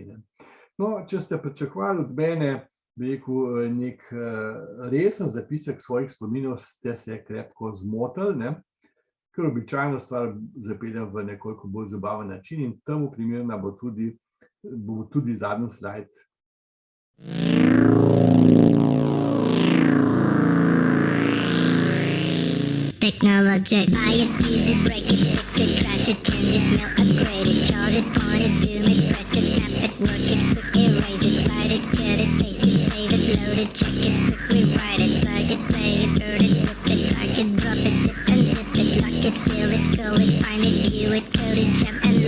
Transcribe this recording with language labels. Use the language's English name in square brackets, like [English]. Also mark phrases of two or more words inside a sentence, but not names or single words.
[Slovenian] No, če ste pričakovali od mene, bi rekel, nek resen zapisek svojih spominov, ste se krepko zmotili, ker običajno stvar zapeljem v nekoliko bolj zabaven način in temu primerna bo tudi zadnji slajd. [English] Technology, buy it, use it, break it, fix it, crash it, change it, melt, upgrade it, charge it, point it, zoom it, press it, snap it, work it, quick erase it, write it, cut it, paste it, save it, load it, check it, quick rewrite it, plug it, play it, burn it, rip it, drag it, drop it, zip and zip it, lock it, fill it, call it, find it, view it, code it, jump